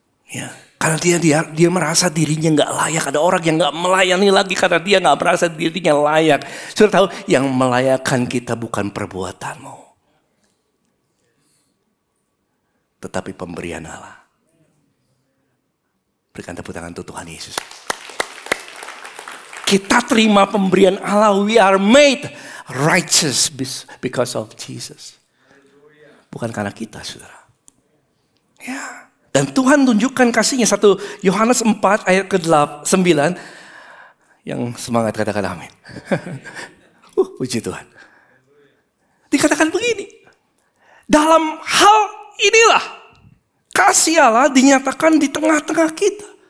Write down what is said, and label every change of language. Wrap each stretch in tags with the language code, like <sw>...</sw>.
<id>Ya, karena dia merasa dirinya nggak layak. Ada orang yang nggak melayani lagi karena dia nggak merasa dirinya layak. Sudah tahu, yang melayakkan kita bukan perbuatanmu, tetapi pemberian Allah. Berikan tepuk tangan untuk Tuhan Yesus. Kita terima pemberian Allah.</id> <en>We are made righteous because of Jesus.</en> <id>Bukan karena kita, saudara. Ya. Dan Tuhan tunjukkan kasihnya. 1 Yohanes 4 ayat ke-9. Yang semangat katakan amin. Puji Tuhan. Dikatakan begini. Dalam hal inilah kasih Allah dinyatakan di tengah-tengah kita.</id>